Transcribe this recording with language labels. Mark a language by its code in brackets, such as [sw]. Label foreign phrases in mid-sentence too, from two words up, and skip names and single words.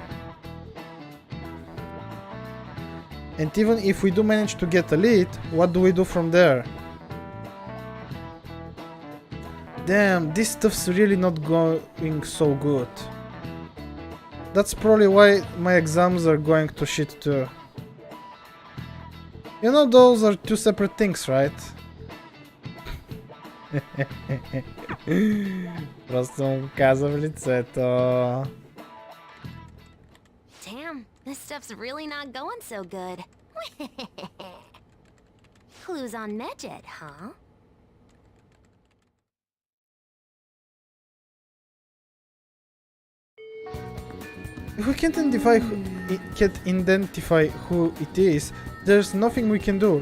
[en] And even if we do manage to get a lead, what do we do from there? Damn, this stuff's really not going so good. That's probably why my exams are going to shit too. You know those are two separate things, right? [bg] Просто му каза в лицето. [en] Damn, this stuff's really not going so good. Clues on Medjed, huh? If we can't identify who it is, there's nothing we can do.